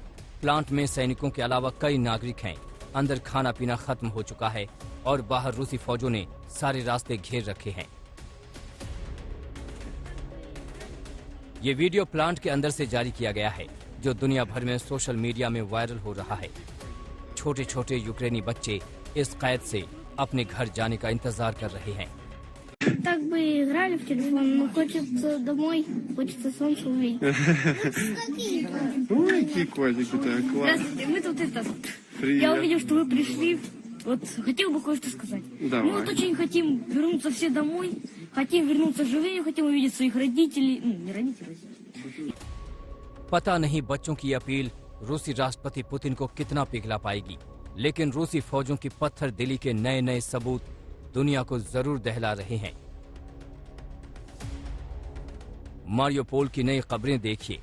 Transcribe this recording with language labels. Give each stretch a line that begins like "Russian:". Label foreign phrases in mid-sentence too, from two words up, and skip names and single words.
Hindi: प्लांट में सैनिकों के अलावा कई नागरिक हैं। अंदर खाना पीना खत्म हो चुका है और बाहर रूसी फौजों ने सारे रास्ते घेर रखे हैं। ये वीडियो प्लांट के अंदर से जारी किया गया है जो दुनिया भर में
English: social media
Hindi: में वायरल हो रहा है। छोटे छोटे यूक्रेनी बच्चे इस कैद से अपने घर जाने का इंतजार कर रहे हैं।
Russian: Так бы играли в телефон, но хочется домой, хочется солнце увидеть. Ой, какие котики-то, класс. Здравствуйте, мы тут это... Привет. Я увидел, что вы пришли. Вот хотел бы кое-что сказать. Давай. Мы вот очень хотим вернуться все домой, хотим вернуться живыми, хотим увидеть своих родителей. Ну, не родителей.
Hindi: पता नहीं बच्चों की अपील रूसी राष्ट्रपति पुतिन को कितना पिघला पाएगी, लेकिन रूसी फौजों की पत्थर दिली के नए नए सबूत दुनिया को जरूर दहला रहे हैं। मारियोपोल की नई खबरें देखिए।